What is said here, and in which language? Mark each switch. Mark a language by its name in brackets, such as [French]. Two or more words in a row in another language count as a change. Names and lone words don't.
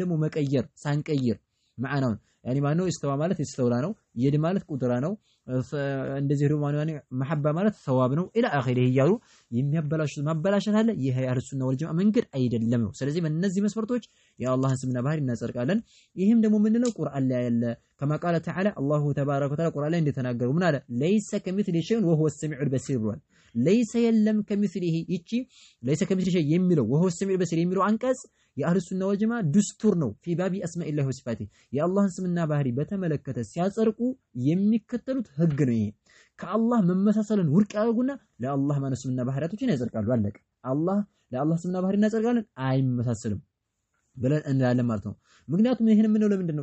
[Amharic] ደግሞ መቀየር ሳንቀይር ማዕናውን ያኒ ማነው ኢስተዋ ማለት ኢስተውላ ነው የድ ማለት ቁድራ ነው እንደዚህ ደግሞ ያኒ መሐባ ማለት ሰዋብ ነው [Arabic] إلى آخره [Amharic] ይያሉ የሚያበላሹት ማበላሸት አለ ይሄ [Arabic] أهل السنة والجماعة [Amharic] መንገድ አይደለም ነው ስለዚህ በእነዚህ መስፈርቶች የአላህን ስምና ባህሪ እናጸድቃለን ይሄም ደግሞ ምንለው ቁርአን ላይ ያለ [Arabic] كما قال تعالى الله تبارك وتعالى قرآن [Amharic] ላይ እንደተናገረው ምን አለ [Arabic] ليس كمثله شيء وهو السميع البصير [Amharic] ብሏል [Arabic] ليس يلم كمثله [Amharic] ይቺ [Arabic] ليس كمثله شيء [Amharic] የሚለው [Arabic] وهو السميع البصير [Amharic] የሚለው አንቀጽ [Arabic] أهل السنة والجماعة [Amharic] ዱስቱር ነው [Arabic] في باب اسماء الله وصفاته [Amharic] የአላህን ስምና ባህሪ በተመለከተ ሲያጸድቁ የሚከተሉት ህግ ነው ይሄ ከአላህ መመሳሰልን ውድቅ ያደርጉና ለአላህ ማነው ስምና ባህሪያቶችን ያጸድቃሉ አለቀ አላህ ለአላህ ስምና ባህሪ እናጸድቃለን አይመሳሰልም ብለን እንላለን ማለት ነው። ምክንያቱም ይሄን የምንለው ለምንድነው?